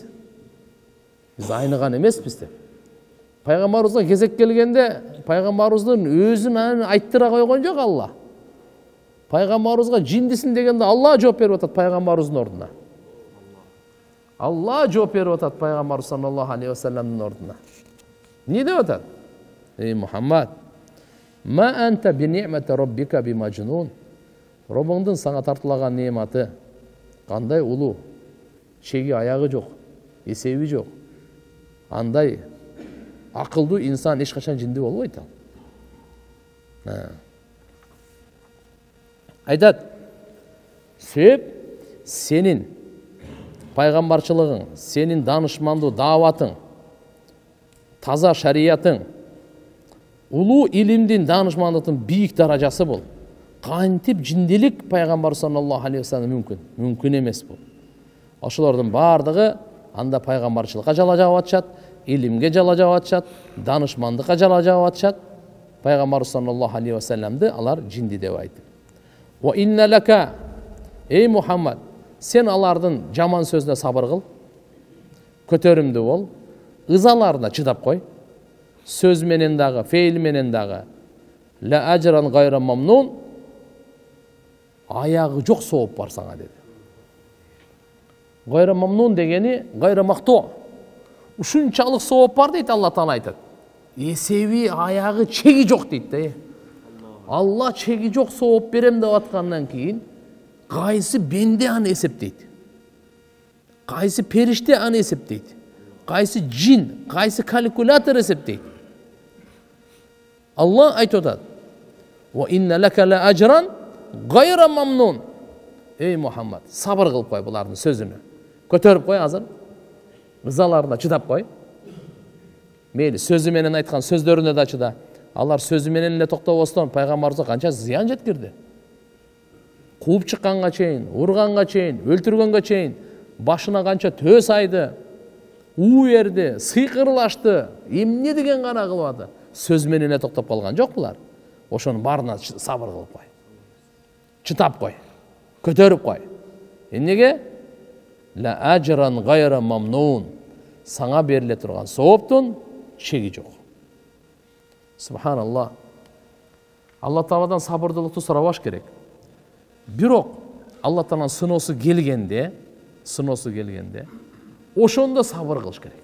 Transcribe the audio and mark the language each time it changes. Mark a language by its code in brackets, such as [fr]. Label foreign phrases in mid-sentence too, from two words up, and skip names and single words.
[ky] Биз айныган эмеспиз деп. Пайгамбарыбызга кезек келгенде, пайгамбарыбыздын өзүн айттыра койгон жок Алла. Пайгамбарыбызга жиндисин дегенде Алла жооп берип атат пайгамбарыбыздын ордуна. Алла жооп берип атат пайгамбар [ar] صلى الله عليه وسلم [ky] ордуна. Эмне деп атат? Эй Мухаммад, [ar] ما أنت بنعمة ربك بمجنون. [ky] Роббуңдун сага тартылаган неъматы кандай улуу, чеги аягы жок, эсеби жок. Андай акылдуу инсан эч качан жинди болбойт ал. Айтат, себеп сенин пайгамбарчылыгың, сенин данышмандуу дааватың, таза шариятың, улуу илимдин данышмандыктын бийик даражасы бул. Кантип жиндилик пайгамбар [ar] صلى الله عليه وسلم [ky] мүмкүн? Мүмкүн эмес бул. Ошолордун бардыгы анда пайгамбарчылыкка жала жаап атышат, илимге жала жаап атышат, данышмандыкка жала жаап атышат. Пайгамбар [ar] صلى الله عليه وسلم [ky] алар жинди деп айтты. [ar] وإن لك, [ky] эй Мухаммад, сен алардын жаман сөзүнө сабыр кыл, көтөрүмдүү бол, ызаларына чыдап кой. Сөз менен дагы, фейл менен дагы. [ar] لأجرا غير ممنون, [ky] аягы жок сооп бар сага деди. [ar] غير ممنون [ky] дегени гайра мактуу. Ушунчалык сооп бар дейт Алла Таала айтат. Эсеби аягы чеги жок дейт да. Алла чеги жок сооп берем деп аткандан кийин кайсы бенде аны эсептейт? Кайсы периште аны эсептейт? Кайсы жин, кайсы калькулятор эсептейт? Алла айтып атат. [ar] وإن لك لأجرا غير ممنون. [ky] Эй Мухаммад, сабыр кылып кой булардын сөзүнө. Көтөрүп кой азыр. Ызаларына чыдап кой. Мейли сөзү менен айткан сөздөрүнө да чыда. Алар сөзү менен эле токтобостон пайгамбарыбызга канча зыян жеткирди. Кууп чыкканга чейин, урганга чейин, өлтүргөнгө чейин, башына канча төс айды. уу берди, сыйкырлашты, эмне деген гана кылбады. Сөз менен эле токтоп калган жок булар. Ошонун баарына сабыр кылып кой. Чытап кой. Көтөрүп кой. Эмнеге? [ar] لأجرا غير ممنون. [ky] Саңа бериле турган сооптун чеги жок. Субханаллах. Алла Тааладан сабырдуулукту сурабаш керек. Бирок Алла Тааланын сыноосу келгенде, ошондо сабыр кылыш керек.